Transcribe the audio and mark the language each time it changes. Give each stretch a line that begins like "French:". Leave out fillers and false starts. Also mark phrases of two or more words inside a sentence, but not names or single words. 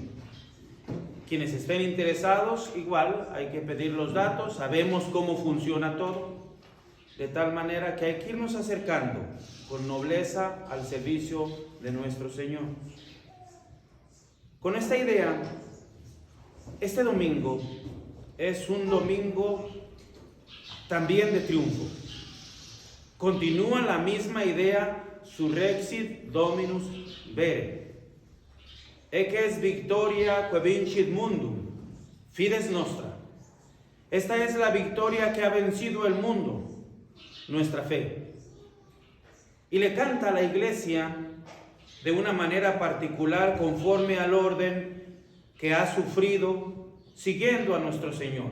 Spanish: Quienes estén interesados, igual hay que pedir los datos, sabemos cómo funciona todo, de tal manera que hay que irnos acercando con nobleza al servicio de nuestro Señor. Con esta idea, este domingo es un domingo también de triunfo. Continúa la misma idea,
Latin: surrexit Dominus vere. Ecce es victoria que vincit mundum, fides nostra.
Spanish: Esta es la victoria que ha vencido el mundo, nuestra fe. Y le canta a la Iglesia de una manera particular conforme al orden que ha sufrido siguiendo a nuestro Señor.